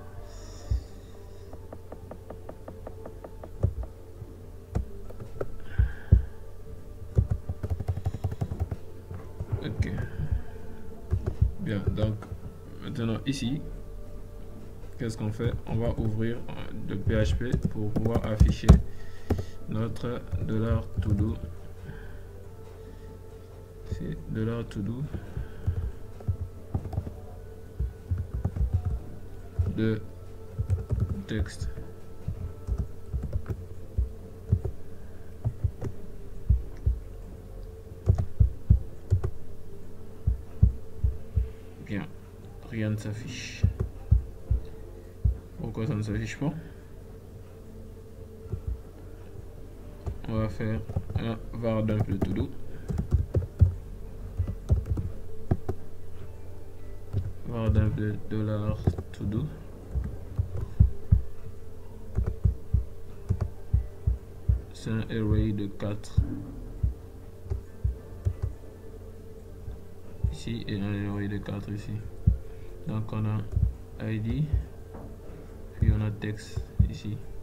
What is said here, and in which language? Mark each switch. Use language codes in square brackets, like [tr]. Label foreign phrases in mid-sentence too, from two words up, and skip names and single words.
[fr] Ok. Bien, donc maintenant ici, qu'est-ce qu'on fait? On va ouvrir le PHP pour pouvoir afficher notre $to-do. C'est $to-do de texte. Bien, rien ne s'affiche. Pourquoi ça ne s'affiche pas? On va faire un var dump de to-do. Var dump de $to-do. C'est un array de 4. Ici et un array de 4 ici. Donc on a ID, puis on a texte ici.